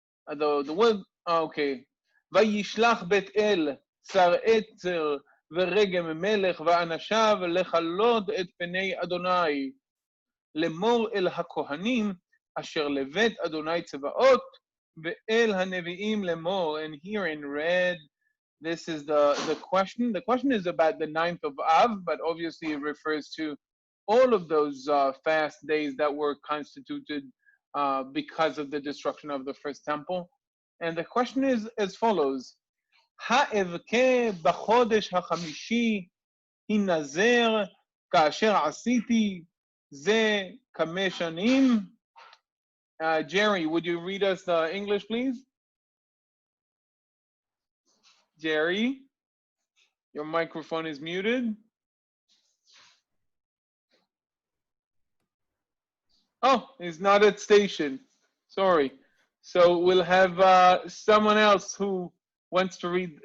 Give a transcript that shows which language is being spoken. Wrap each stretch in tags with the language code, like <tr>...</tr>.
<en>The word, okay.</en> <he>וישלח בית אל שר עצר ורגם מלך ואנשיו לכלות את פני אדוני. לאמור אל הכהנים אשר לבית אדוני צבאות ואל הנביאים לאמור.</he> <en>And here in red, this is the question. The question is about the 9th of Av, but obviously it refers to all of those fast days that were constituted because of the destruction of the first temple. And the question is as follows.</en> <he>האבכה בחודש החמישי הנזר כאשר עשיתי זה כמה שנים.</he> <en>Jerry, would you read us the English, please? Jerry, your microphone is muted. Oh, he's not at station. Sorry. So we'll have someone else who wants to read.</en>